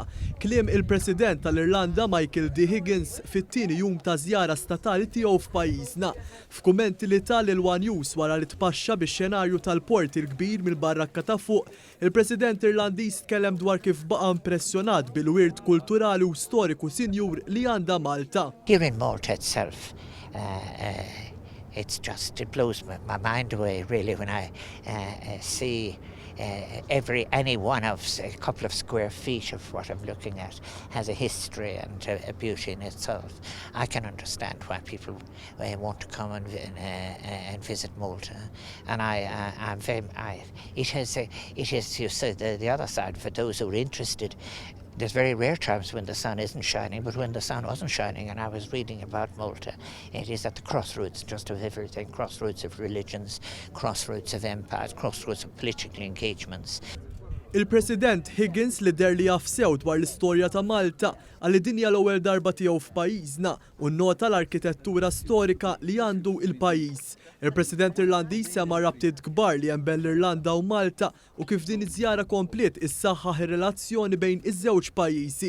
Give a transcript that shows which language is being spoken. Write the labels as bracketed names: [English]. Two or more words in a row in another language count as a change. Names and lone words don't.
[Maltese] Kliem il-President tal-Irlanda Michael D. Higgins fit-tieni jum ta' żjara statali tiegħu f'pajjiżna. F'kummenti li tal il-One News wara li tpaxxa bix-xenarju tal-port il-kbir mill-barrakka ta' fuq, il-President Irlandiż tkellem dwar kif baqa' impressjonat bil-wirt kulturali u storiku sinjur li għandha Malta. [English] Here in Malta itself, it blows my mind away really when I see any one of a couple of square feet of what I'm looking at has a history and a beauty in itself. I can understand why people want to come and visit Malta, and it is you said the other side for those who are interested. There's very rare times when the sun isn't shining, but when the sun wasn't shining, and I was reading about Malta, it is at the crossroads just of everything, crossroads of religions, crossroads of empires, crossroads of political engagements. [Maltese] Il-President Higgins li der li jafsew dwar l-istorja ta' Malta għalli dinja l-ewwel darba tiegħu f'pajjiżna u nnota l-arkitettura storika li għandu il-pajjiż. Il-President Irlandiż sema rabtiet kbar li hemm bejn l-Irlanda u Malta u kif din iż-żjara komplet issaħħaħ ir-relazzjoni bejn iż-żewġ pajjiżi.